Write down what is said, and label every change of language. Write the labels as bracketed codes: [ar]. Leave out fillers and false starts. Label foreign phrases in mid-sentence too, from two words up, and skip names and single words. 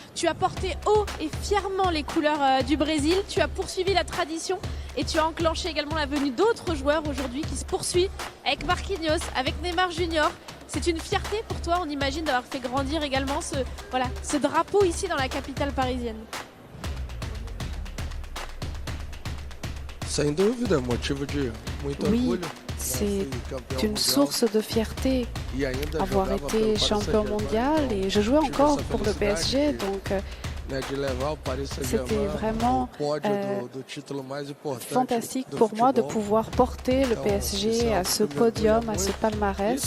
[fr] Tu as porté haut et fièrement les couleurs du Brésil. Tu as poursuivi la tradition et tu as enclenché également la venue d'autres joueurs aujourd'hui qui se poursuit avec Marquinhos, avec Neymar Junior. C'est une fierté pour toi, on imagine, d'avoir fait grandir également ce drapeau ici dans la capitale parisienne. [pt] Sem dúvida, motivo de muito orgulho. [fr] C'est une source de fierté avoir été champion mondial et je jouais encore pour le PSG, donc c'était vraiment fantastique pour moi de pouvoir porter le PSG à ce podium, à ce palmarès.